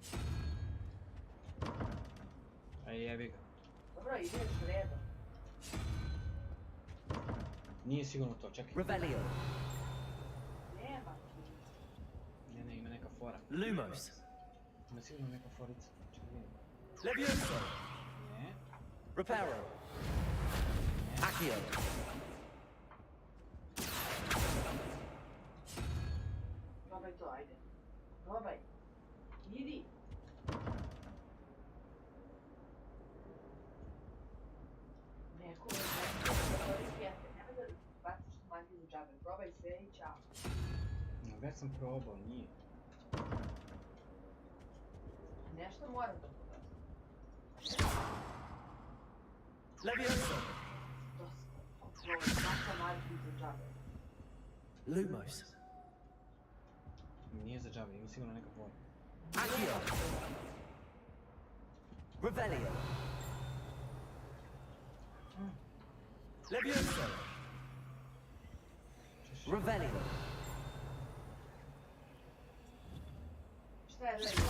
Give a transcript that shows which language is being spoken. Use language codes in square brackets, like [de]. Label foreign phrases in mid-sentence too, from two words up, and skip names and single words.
[sr] Ajde, jebi ga. Dobro, ideš redom. Nije sigurno to, čekaj. Revelio. Nema. Ne, ima neka fora. Lumos. Ima sigurno neka forica. Čekaj vidim. Levioso. Ne. Reparo. Accio. Probaj to, ajde. Probaj. Idi. Neko je nemoj da baciš magiju za džabe. Probaj sve i čao. Već sam probao, nije. Nešto moram da probam. Levioso. Dosta. Maka magiju za džabe. Lumos. Nije za džabe, ima sigurno neka fora. Accio. Revelio. Levioso. Revelio. Šta je Levioso?